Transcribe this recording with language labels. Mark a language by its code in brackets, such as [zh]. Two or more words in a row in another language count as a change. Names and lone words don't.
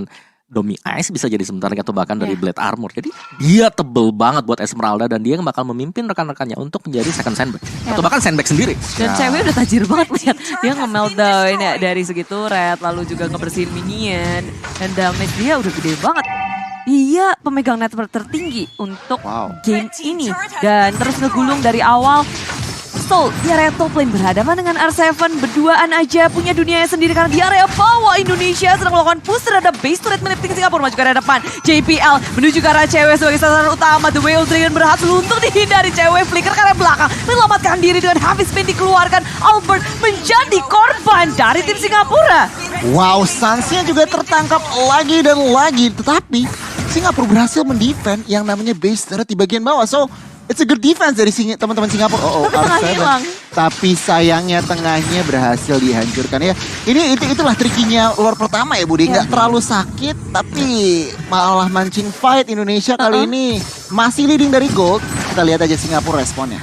[id] Domi Ice bisa jadi sebentar lagi atau bahkan dari Blade Armor. Jadi dia tebel banget buat Esmeralda dan dia bakal memimpin rekan-rekannya untuk menjadi [en] second sandbag. [id] Atau bahkan sandbag sendiri. Dan cewek udah tajir banget lihat. Dia nge-meltdown ya, dari segi turret, lalu juga ngebersihin minion. Dan damage dia udah gede banget. Dia pemegang network tertinggi untuk game ini. Dan terus ngegulung dari awal. Soul di area [en] top lane [id] berhadapan dengan R7 berduaan aja punya dunianya sendiri karena di area bawah Indonesia sedang melakukan push terhadap [en] base turret [id] milik tim Singapura maju ke area depan. JPL menuju ke arah cewek sebagai sasaran utama. The Whale Dragon berhasil untuk dihindari cewek flicker ke arah belakang. Menyelamatkan diri dengan [en] heavy spin [id] dikeluarkan. Albert menjadi korban dari tim Singapura. Wow, Suns-nya juga tertangkap lagi dan lagi. Tetapi Singapura berhasil mendefend yang namanya [en] base turret [id] di bagian bawah. [en] So, it's a good defense [id] dari teman-teman Singapura. Tapi tengahnya hilang. Tapi sayangnya tengahnya berhasil dihancurkan ya. Itulah trikinya Lord pertama ya Budi. Nggak terlalu sakit tapi malah mancing fight Indonesia kali ini. Masih leading dari gold. Kita lihat aja Singapura responnya.